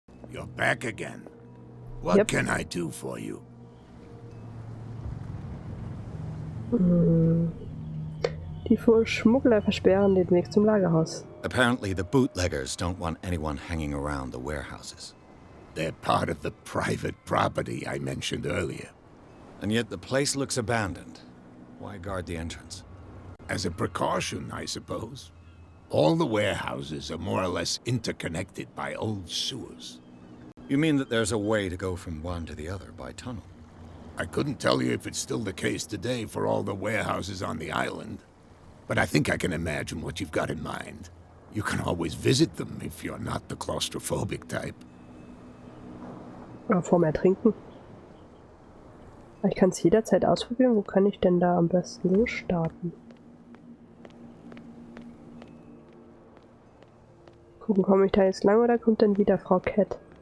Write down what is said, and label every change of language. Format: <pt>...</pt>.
<en>You're back again. What Yep. can I do for you?</en> <de>Die Schmuggler versperren den Weg zum Lagerhaus.</de> <en>Apparently, the bootleggers don't want anyone hanging around the warehouses. They're part of the private property I mentioned earlier. And yet the place looks abandoned. Why guard the entrance? As a precaution, I suppose. All the warehouses are more or less interconnected by old sewers. You mean that there's a way to go from one to the other by tunnel? I couldn't tell you if it's still the case today for all the warehouses on the island, but I think I can imagine what you've got in mind. You can always visit them if you're not the claustrophobic type.</en> <de>Oder vorm Ertrinken. Ich kann es jederzeit ausprobieren. Wo kann ich denn da am besten so starten? Gucken, komme ich da jetzt lang oder kommt dann wieder Frau Cat?</de>